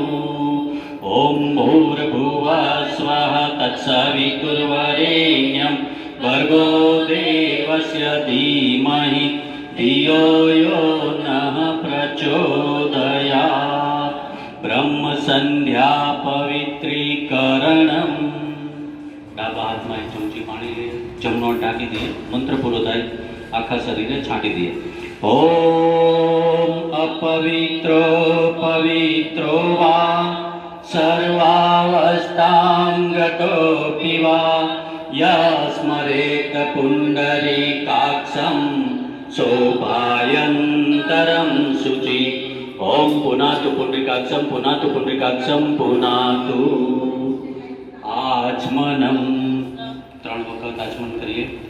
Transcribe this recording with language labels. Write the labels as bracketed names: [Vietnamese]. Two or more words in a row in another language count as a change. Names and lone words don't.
[Sanskrit] ॐ भूर्भुवः स्वः तत्सवितुर्वरेण्यं भर्गो देवस्य धीमहि धियो यो नः प्रचोदयात्. ब्रह्म संध्या पवित्रीकरणम्. [Gujarati] ડાબા હાથમાં એક ચમચી પાણી લઈએ, જમણો ટાંકી દઈએ, મંત્ર પૂરો થાય આખા શરીરે છાંટી દઈએ. [Sanskrit] ओम अपवित्रो पवित्रो वा सर्वावस्थां गतोपि वा यस्मरेत पुंडरीकाक्षं शोभायंतरं शुचि ओम पुनातु पुंडरीकाक्षम पुनातु पुंडरीकाक्षम पुनातु आचमनम [Gujarati] 3 વખત આચમન કરીએ.